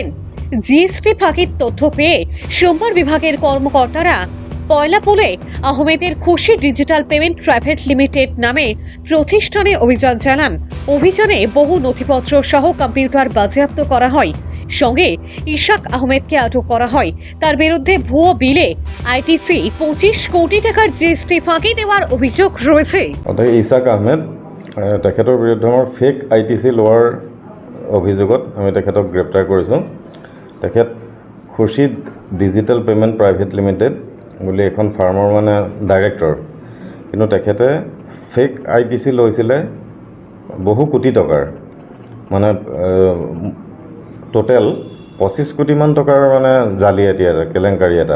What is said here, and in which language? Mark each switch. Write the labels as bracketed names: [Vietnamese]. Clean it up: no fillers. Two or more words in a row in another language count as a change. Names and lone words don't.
[Bangla] জিএসটি ফাঁকির তথ্য পেয়ে সোমবার বিভাগের কর্মকর্তারা পয়লাপোলে আহমেদের খুশি ডিজিটাল পেমেন্ট প্রাইভেট লিমিটেড নামে প্রতিষ্ঠানে অভিযান চালান। অভিযানে বহু নথিপত্র সহ কম্পিউটার বাজেয়াপ্ত করা হয়। সঙ্গে ইশাক আহমেদকে আটক করা হয়। তার বিরুদ্ধে ভুয়ো বিলে আইটিসি 25 কোটি টাকার জিএসটি ফাঁকি দেওয়ার অভিযোগ রয়েছে। [Assamese] ইশাক আহমেদ তেখেতৰ বিৰুদ্ধে আমাৰ [English] fake ITC [Assamese] লোৱাৰ অভিযোগত আমি তেখেতক গ্ৰেপ্তাৰ কৰিছোঁ। তেখেত খুশিদ ডিজিটেল পেমেণ্ট প্ৰাইভেট লিমিটেড বুলি এখন ফাৰ্মৰ ডাইৰেক্টৰ, কিন্তু তেখেতে [English] fake ITC [Assamese] লৈছিলে বহু কোটি টকাৰ, টোটেল 25 কোটিমান টকাৰ জালিয়াতি এটা কেলেংকাৰী এটা।